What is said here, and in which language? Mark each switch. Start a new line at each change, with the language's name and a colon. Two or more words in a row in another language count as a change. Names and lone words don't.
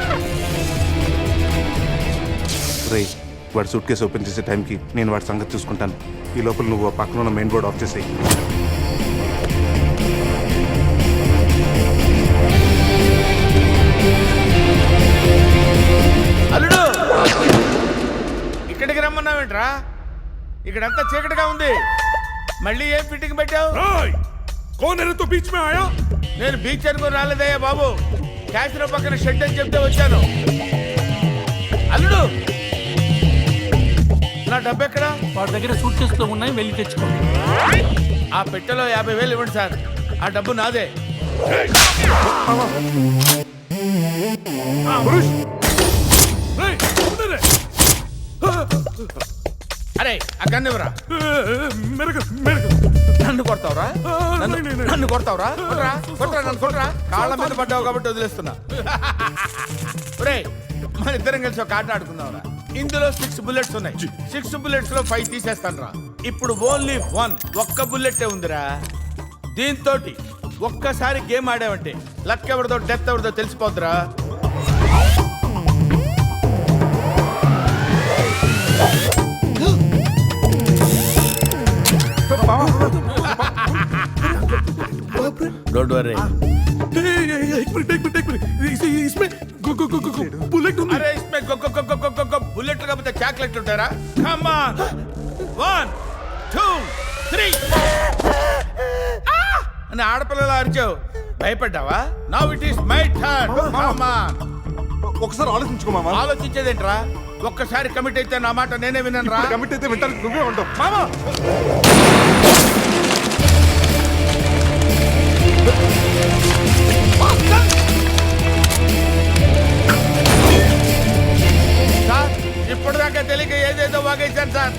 Telugu: రే, వాడు సూట్ కేసు ఓపెన్ చేసే టైంకి నేను వాడి సంగతి చూసుకుంటాను. ఈ లోపల నువ్వు ఆ పక్కన ఉన్న
English: main board off
Telugu: చేసేయి. అల్లుడు, ఇక్కడికి రమ్మన్నావేంట్రా? ఇక్కడంతా చీకటిగా ఉంది. మళ్ళీ ఏం ఫిట్టింగ్ పెట్టావు?
Hindi: రాయ్! कौन है तो बीच में आया?
Telugu: నేను బీచ్ అనుకుని రాలేదయ్యా బాబు. క్యాసినో పక్కన షెడ్ అని చెప్తే వచ్చాను. అల్లుడు, నా డబ్బు ఎక్కడ? వాడి దగ్గర సూట్ కేసులో ఉన్నాయి, వెళ్ళి తెచ్చుకో. ఆ పెట్టెలో 50,000 ఇవ్వండి సార్. ఆ డబ్బు నాదే. పురుష్, రేయ్,
Hindi: उधर है।
Telugu: అరే, ఆ గన్ ఇవ్వరా.
Hindi: मेरे को
Telugu: నన్ను కొడతావురా? నన్ను కొడతావురా? కొట్రా, కొట్రా, నన్ను కొట్రా. కాళ్ళ మీద పడ్డావు కాబట్టి వదిలేస్తున్నా. రే, మన ఇద్దరం కలిసి ఒక ఆట ఆడుకుందాంరా. ఇందులో 6 బుల్లెట్స్ ఉన్నాయి. 6 బుల్లెట్స్ లో 5 తీసేస్తాను రా. ఇప్పుడు ఓన్లీ 1 ఒక్క బుల్లెట్టే ఉందిరా. దీంతో ఒక్కసారి గేమ్ ఆడావంటే లక్ ఎవరిదో డెత్ ఎవరిదో తెలిసిపోద్దురా.
English: Don't worry.
Hindi: इसमें बुलेट
Telugu: అరే, ఇస్మే బుల్లెట్ కాకపోతే చాక్లెట్ ఉంటారా?
English: come on.
Telugu: 1 2 3 అని ఆడపిల్లలు అరిచావు. భయపడ్డావా?
English: Now it is my turn. Come on.
Telugu: ఒకసారి ఆలోచించుకో మామా. ఆలోచించేదేంట్రా? ఒక్కసారి కమిట్ అయితే నా మాట నేనే విన్నాను రా. కమిట్ అయితే వింటాను, నువ్వే ఉంటావు మామా. సార్, ఇప్పటిదాకా తెలియక ఏదేదో వాగేశాను సార్.